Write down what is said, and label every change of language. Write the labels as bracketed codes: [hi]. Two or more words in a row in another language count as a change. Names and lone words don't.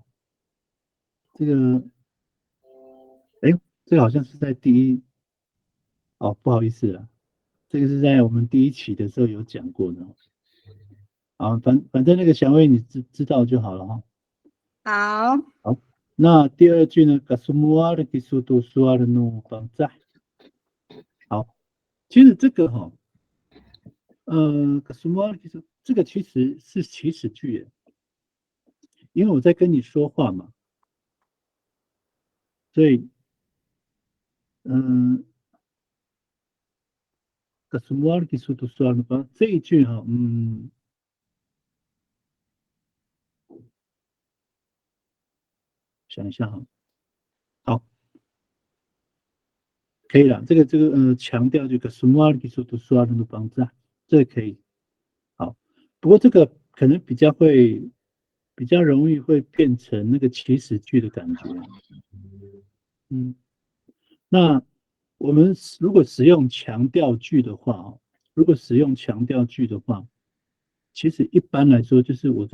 [zh] 这个，哎，这个好像是在不好意思了，这个是在我们第一期的时候有讲过的。好，反正那个祥威你知道就好了哈。好，那第二句呢 [ms] ？Semua kisah tu suaranu bangsa。 [zh] 好，其实这个哈， [ms] Semua kisah [zh] 这个其实是祈使句耶，因为我在跟你说话嘛，所以 [ms] Semua kisah tu suaranu bangsa [zh] 这一句哈，想一下哈，好，可以了。这个强调这个 [ms] Semua kisah tu suaranu bangsa， [zh] 这个可以。好，不过这个可能比较容易会变成那个祈使句的感觉。那我们如果使用强调句的话，其实一般来说就是我